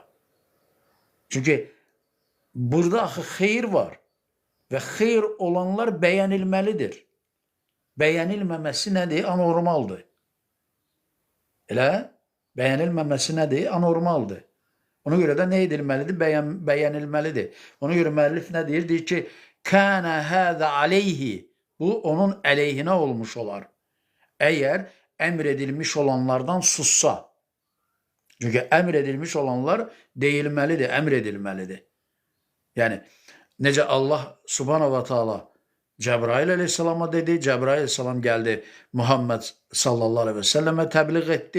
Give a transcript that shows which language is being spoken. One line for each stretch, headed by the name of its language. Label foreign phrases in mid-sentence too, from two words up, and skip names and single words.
Azerbaijani: Çünki burada axı xeyir var və xeyir olanlar bəyənilməlidir. Bəyənilməməsi nədir? Anormaldır. Elə? Bəyənilməməsi nədir? Anormaldır. Ona görə də nə edilməlidir? Bəyənilməlidir. Ona görə müəllif nə deyir? Deyir ki,
Arabic: "كان هذا عليه."
Azerbaijani: Bu onun əleyhinə olmuş olar. Əgər əmr edilmiş olanlardan sussa. Çünki əmr edilmiş olanlar deyilməlidir, əmr edilməlidir. Yəni necə Allah
Arabic: سبحانه وتعالى
Azerbaijani: Cəbrail əleyhissalama dedi, Cəbrail əleyhissalam gəldi Muhammed
Arabic: صلى الله عليه وسلم
Azerbaijani: təbliğ etdi.